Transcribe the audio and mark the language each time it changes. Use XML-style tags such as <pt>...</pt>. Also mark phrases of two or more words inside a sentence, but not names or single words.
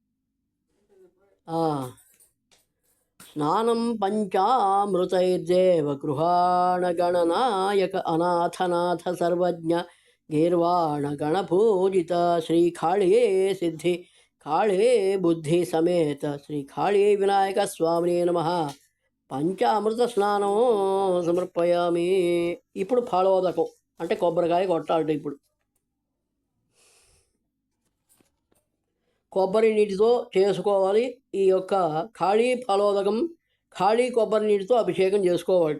<sa>स्नानं पंचामृतैर्देव गृहाण गणनायक अनाथनाथ सर्वज्ञ गीर्वाण गणपूजित श्री खाळे सिद्धि खाळे बुद्धि समेत श्री खाळे विनायक स्वामिने नमः. పంచామృత స్నానం సమర్పయామి.</sa> <te>ఇప్పుడు ఫలోదకం అంటే కొబ్బరికాయ కొట్టాలట. ఇప్పుడు కొబ్బరి నీటితో చేసుకోవాలి. ఈ యొక్క ఖాళీ ఫలోదకం ఖాళీ కొబ్బరి నీటితో అభిషేకం చేసుకోవాలట.</te>